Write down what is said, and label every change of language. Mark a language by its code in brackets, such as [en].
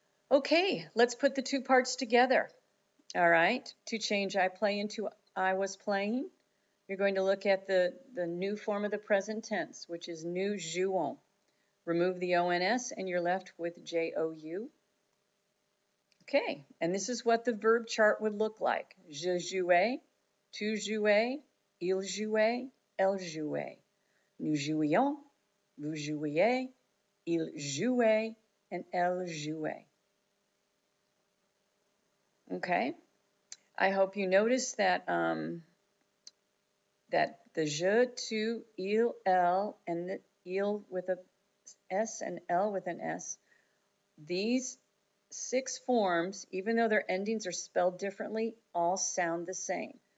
[en] Okay, let's put the two parts together. All right, to change I play into I was playing, you're going to look at the new form of the present tense, which is [fr] nous jouons. [en] Remove the ONS and you're left with JOU. Okay, and this is what the verb chart would look like. [fr] Je jouais, tu jouais, il jouait, elle jouait. Nous jouions, vous jouiez, il jouait, [en] and [fr] elle jouait. [en] Okay, I hope you notice that that the je, tu, il, elle, and the il with a S and L with an S, these 6 forms, even though their endings are spelled differently, all sound the same.